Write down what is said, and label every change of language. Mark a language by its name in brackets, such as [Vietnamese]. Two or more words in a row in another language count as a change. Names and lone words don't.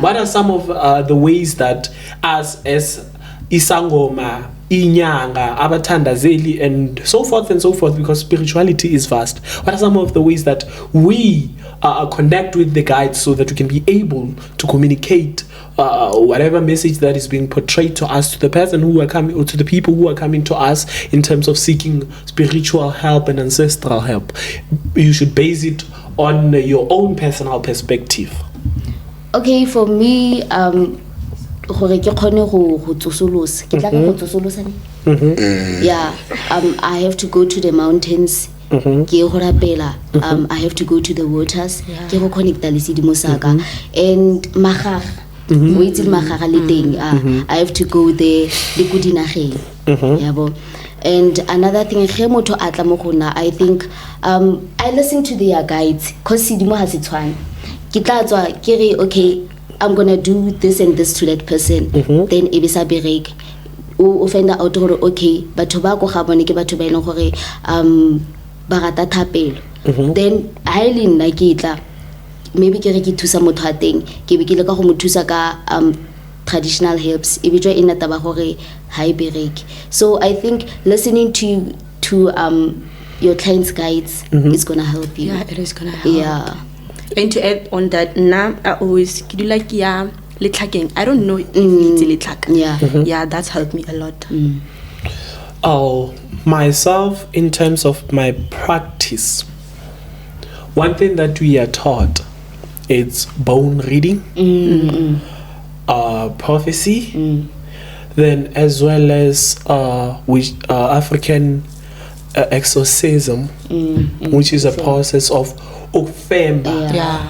[English] What are some of the ways that us as Isangoma, Inyanga, abathandazeli, and so forth, because spirituality is vast, what are some of the ways that we connect with the guides so that we can be able to communicate whatever message that is being portrayed to us, to the person who are coming, or to the people who are coming to us in terms of seeking spiritual help and ancestral help? You should base it on your own personal perspective. Okay, for me, [Tswana] gore ke khone go tsosolosa ke tla go tsosolosa [English] I have to go to the mountains, [Tswana] ke go rapela, [English] I have to go to the waters, [Tswana] ke go connecta le sedimo saka, and magaga o itse magaga le teng, [English] I have to go there [Tswana] le go dinageng yabo. [English] And another thing, [Tswana] ge motho a tla mo gona, [English] I think I listen to their guides, cause [Tswana] sedimo ha se tshwane. Ke tla tswa ke re okay, [English] I'm gonna do this and this to that person. [Tswana] Then ebisa berek o [English] find out [Tswana] gore okay, batho ba go ga bone ke batho ba ileng gore ba rata thapelo. Then ha ile nna ke tla maybe ke re ke thusa motho a teng, ke be ke le ka go mo thusa ka [English] traditional herbs, [Tswana] e bitjwa ena taba gore ha e bereke. [English] So I think listening to your client's guides is gonna help you. It is gonna help. And to add on that, now I always do like letlhakeng. I don't know if it's letlhaka. That's helped me a lot. Oh, myself, in terms of my practice, one thing that we are taught is bone reading, prophecy, then as well as African exorcism, which is a process of ukufemba.